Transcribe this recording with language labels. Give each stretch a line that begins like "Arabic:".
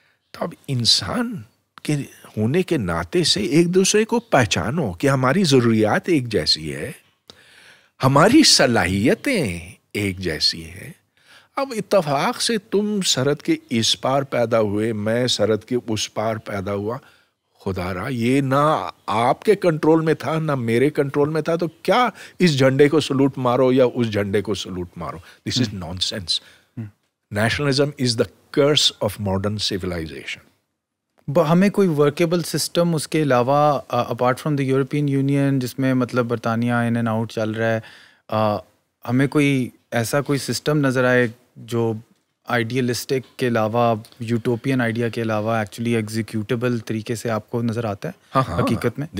Urdu: تو اب انسان کے ہونے کے ناطے سے ایک دوسرے کو پہچانو کہ ہماری ضروریات ایک جیسی ہے, ہماری صلاحیتیں ایک جیسی ہیں. اب اتفاق سے تم سرحد کے اس پار پیدا ہوئے, میں سرحد کے اس پار پیدا ہوا, خدا را یہ نہ آپ کے کنٹرول میں تھا نہ میرے کنٹرول میں تھا, تو کیا اس جھنڈے کو سلوٹ مارو یا اس جھنڈے کو سلوٹ مارو.
English: This is nonsense. Nationalism is the curse of modern civilisation.
Urdu: ہمیں کوئی ورکیبل سسٹم اس کے علاوہ
English: apart from the European Union
Urdu: جس میں مطلب برطانیہ ان اینڈ آؤٹ چل رہا ہے, ہمیں کوئی ایسا کوئی سسٹم نظر آئے جو آئیڈیلسٹک کے علاوہ, یوٹوپین آئیڈیا کے علاوہ ایکچولی ایگزیکیوٹیبل طریقے سے آپ کو نظر آتا ہے حقیقت میں؟